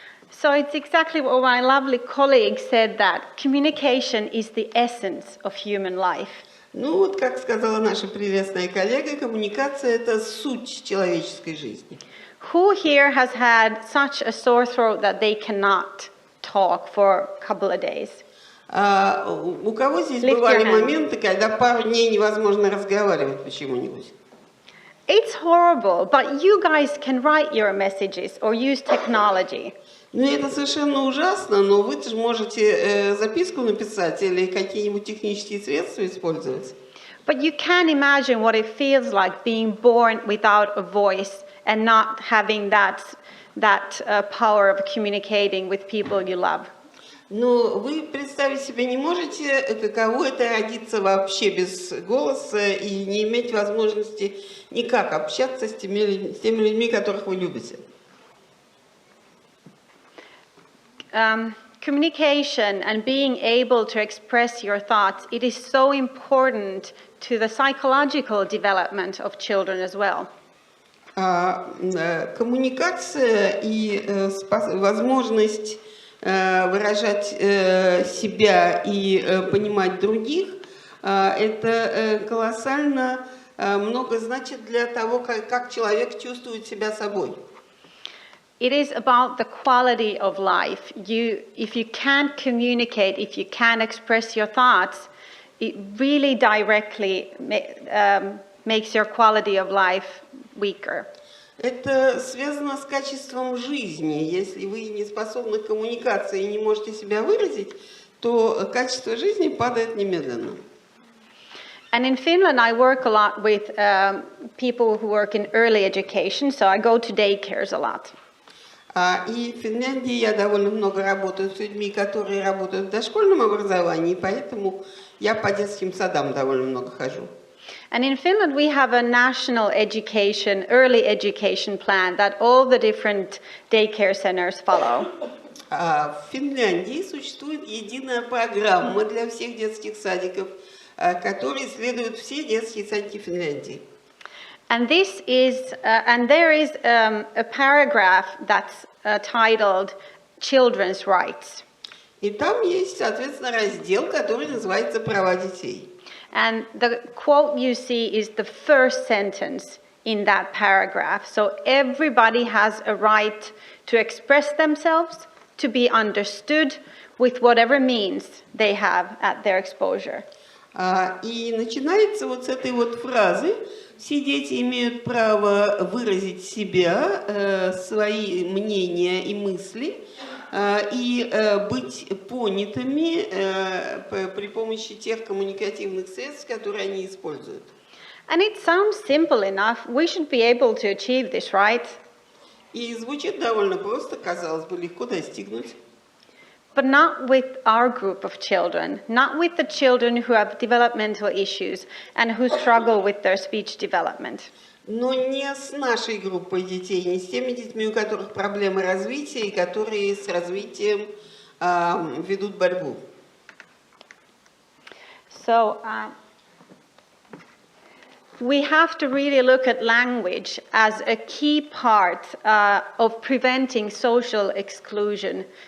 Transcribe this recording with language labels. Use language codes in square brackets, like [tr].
[en] So it's exactly what my lovely colleague said, that communication is the essence of human life. [ru] Ну вот, как сказала наша прелестная коллега, коммуникация – это суть человеческой жизни. [en] Who here has had such a sore throat that they cannot talk for a couple of days? [ru] У кого здесь бывали моменты, когда пару дней невозможно разговаривать почему-нибудь? [en] It's horrible, but you guys can write your messages or use technology. [ru] Ну, это совершенно ужасно, но вы же можете записку написать или какие-нибудь технические средства использовать. [en] But you can imagine what it feels like being born without a voice and not having that power of communicating with people you love. [ru] Но вы представить себе не можете, каково это родиться вообще без голоса и не иметь возможности никак общаться с теми людьми, которых вы любите. [en] Communication and being able to express your thoughts, it is so important to the psychological development of children as well. [ru] Коммуникация и возможность выражать себя и понимать других, это колоссально много значит для того, как человек чувствует себя собой. [en] It is about the quality of life. If you can't communicate, if you can't express your thoughts, it really directly makes your quality of life weaker. [ru] Это связано с качеством жизни. Если вы не способны к коммуникации и не можете себя выразить, то качество жизни падает немедленно. [en] And in Finland, I work a lot with people who work in early education, so I go to daycares a lot. [ru] И в Финляндии я довольно много работаю с людьми, которые работают в дошкольном образовании, поэтому я по детским садам довольно много хожу. [en] And in Finland, we have a national education, early education plan that all the different daycare centers follow. [ru] В Финляндии существует единая программа для всех детских садиков, которой следуют все детские садики Финляндии. [en] And this is, and there is a paragraph that's titled "Children's Rights." [ru] И там есть, соответственно, раздел, который называется «Права детей». [en] And the quote you see is the first sentence in that paragraph. So everybody has a right to express themselves, to be understood with whatever means they have at their exposure. [ru] И начинается вот с этой вот фразы: все дети имеют право выразить себя, свои мнения и мысли, и быть понятыми при помощи тех коммуникативных средств, которые они используют. [en] And it sounds simple enough. We should be able to achieve this, right? [ru] И звучит довольно просто, казалось бы, легко достигнуть. [en] But not with our group of children, not with the children who have developmental issues and who struggle with their speech development. [ru] Но не с нашей группой детей, не с теми детьми, у которых проблемы развития и которые с развитием ведут борьбу. [en] So we have to really look at language as a key part of preventing social exclusion.